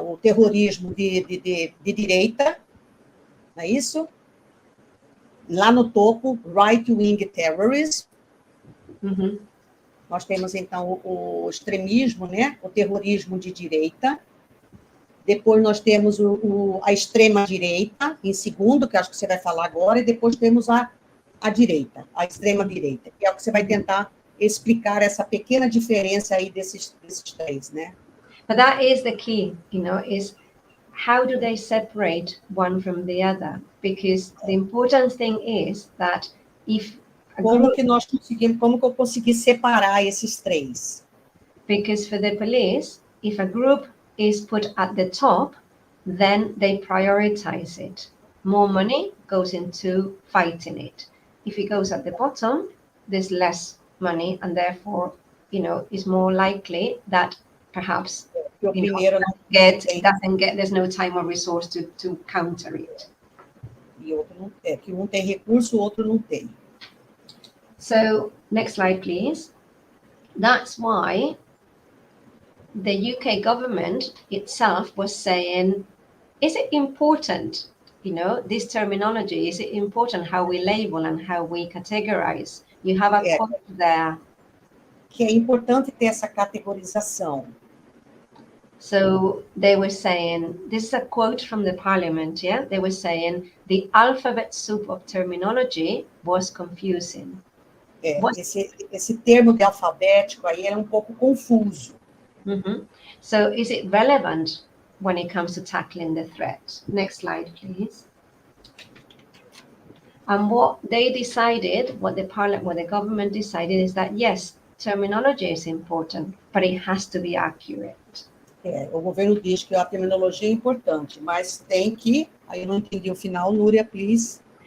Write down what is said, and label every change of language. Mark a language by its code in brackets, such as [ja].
[pt] O terrorismo de direita, não é isso? Lá no topo, [en] right-wing terrorism. [pt] Nós temos, então, o extremismo, né? O terrorismo de direita. Depois nós temos a extrema-direita, em segundo, que acho que você vai falar agora, e depois temos a direita, a extrema-direita, que é o que você vai tentar explicar essa pequena diferença aí desses três, né? [en] But that is the key, you know, is how do they separate one from the other? Because the important thing is that if [pt] como que eu consegui separar esses três? [en] Because for the police, if a group is put at the top, then they prioritize it. More money goes into fighting it. If it goes at the bottom, there's less money, and therefore, you know, it's more likely that perhaps doesn't get, there's no time or resource to counter it. [pt] E outro não tem, que um tem recurso, o outro não tem. [en] So, next slide, please. That's why the UK government itself was saying, is it important, you know, this terminology, is it important how we label and how we categorize? You have a quote there. [pt] Que é importante ter essa categorização. [en] So they were saying, this is a quote from the parliament, yeah? They were saying, the alphabet soup of terminology was confusing. [pt] Esse termo de alfabético aí é um pouco confuso. [en] So is it relevant when it comes to tackling the threat? Next slide, please. And what they decided, what the government decided is that, yes, terminology is important, but it has to be accurate. [pt] O governo diz que a terminologia é importante, mas tem que... Aí eu não entendi o final, Núria, please.